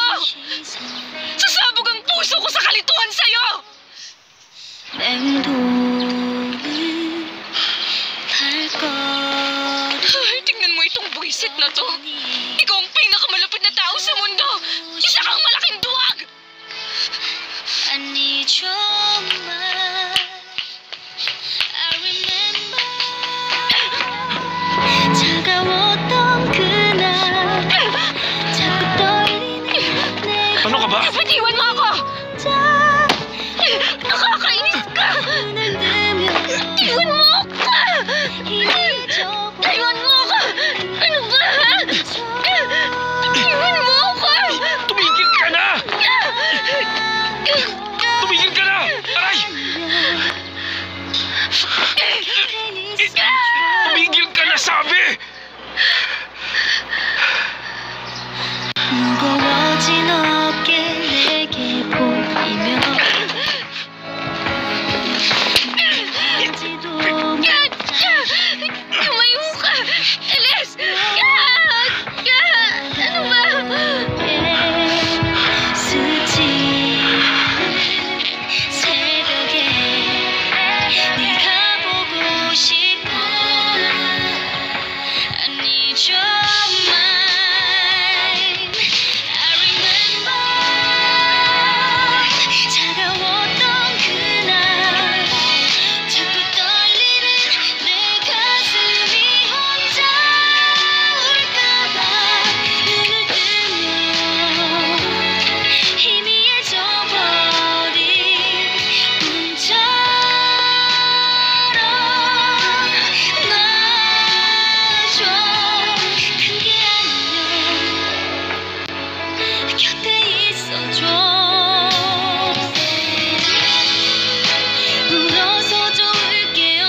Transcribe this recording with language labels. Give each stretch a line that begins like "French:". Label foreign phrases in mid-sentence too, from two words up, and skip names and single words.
Filipino: Sasabog ang puso ko sa kalituhan sa'yo. Ay, tingnan mo itong buwisit na to. Ikaw ang pinakamalapit na tao sa mundo. Isa kang malaking duwag.
English: I need your mind. I remember
Korean: 차가웠던 그날 자꾸 떨리는 내
Filipino: Ano ka ba? Dapat iwan mo ako. Nakakainis ka.
Korean: 눈을 뜨면
Filipino: Iwan mo ako.
Korean: 희미해져
Filipino: Iwan mo ako. Ano ba? Iwan mo ako. Tumigil ka na! Tumigil ka na! Aray! Tumigil ka na, sabi!
Korean: 무거워진 어깨 내게 보이며 알지도
Filipino: Tumayo ka. Alis. Ano ba?
Korean: 스치는 새벽에 네가 보고 싶어
English: I need your mind I remember
Korean: 차가웠던 그날 자꾸 떨리는 내 가슴이 혼자 울까봐 눈을 뜨면 희미해져 버린 꿈처럼 놔줘 그게 아니면 곁에 있어줘 울어서 좋을 게